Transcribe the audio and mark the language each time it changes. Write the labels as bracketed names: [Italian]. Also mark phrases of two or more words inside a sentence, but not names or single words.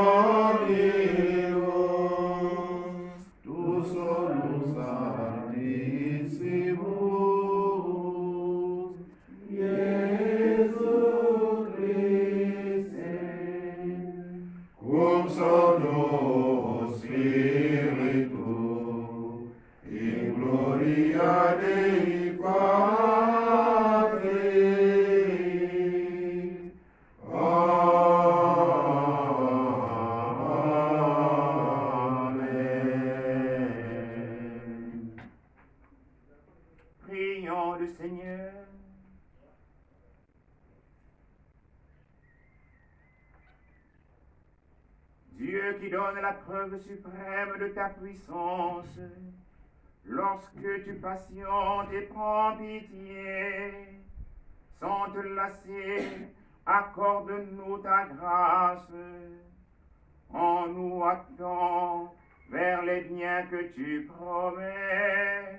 [Latin] omnibus, tu solus sanissimus, Iesu Christe, cum sonno Spiritu, in gloria Dei Patri. Amen. [French] Prions le Seigneur. Dieu qui donne la preuve suprême de ta puissance, lorsque tu patientes et prends pitié, sans te lasser, accorde-nous ta grâce, en nous attendant vers les biens que tu promets.